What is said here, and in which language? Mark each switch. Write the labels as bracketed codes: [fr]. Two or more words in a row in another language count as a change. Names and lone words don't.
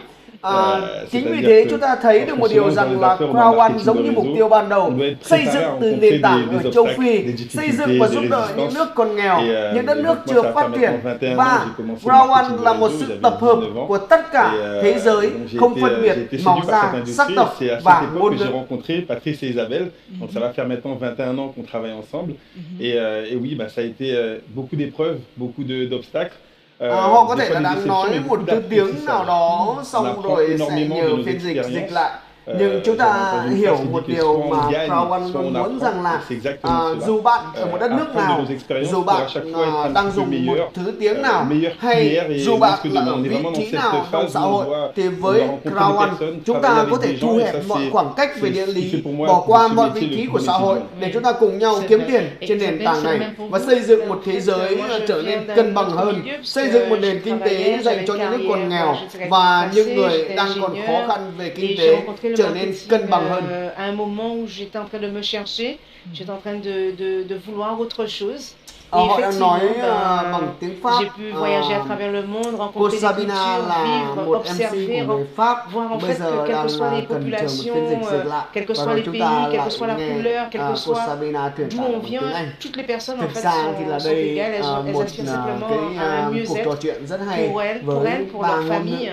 [vi] Chính vì thế chúng ta thấy được một điều rằng là Crowd One giống như mục tiêu ban đầu, xây dựng từ nền tảng ở châu Phi, xây dựng và giúp đỡ những nước còn nghèo, những đất nước chưa phát triển. Và Crowd One là một sự tập hợp của tất cả thế giới, không phân biệt màu da, sắc tộc và ngôn ngữ. [fr] J'ai rencontré Patrice et Isabelle, donc ça va faire maintenant 21 ans qu'on travaille ensemble. Et oui, bah, ça a été beaucoup d'épreuves, beaucoup d'obstacles. [vi] Họ có thể là đang nói một thứ tiếng nào đó xong rồi sẽ nhờ phiên dịch lại. Nhưng chúng ta hiểu một điều mà Crowd One luôn muốn rằng là dù bạn ở một đất nước nào, dù bạn đang dùng một thứ tiếng nào, hay dù bạn là ở vị trí nào trong xã hội, thì với Crowd One chúng ta có thể thu hẹp mọi khoảng cách về địa lý, bỏ qua mọi vị trí của xã hội để chúng ta cùng nhau kiếm tiền trên nền tảng này và xây dựng một thế giới trở nên cân bằng hơn, xây dựng một nền kinh tế dành cho những nước còn nghèo và những người đang còn khó khăn về kinh tế trở nên cân bằng hơn. [fr] À un moment où j'étais en train de me chercher, j'étais en train de vouloir autre chose. [vi] Họ đang nói bằng tiếng Pháp. [fr] J'ai pu voyager à travers le monde, rencontrer des cultures, vivre, observer, voir en fait que quelles que soient les populations, quels que soient les pays, quelle que soit la couleur, quelle que soit d'où on vient, toutes les personnes en fait sont égales, elles aspirent simplement à un mieux-être pour elles, pour leur famille.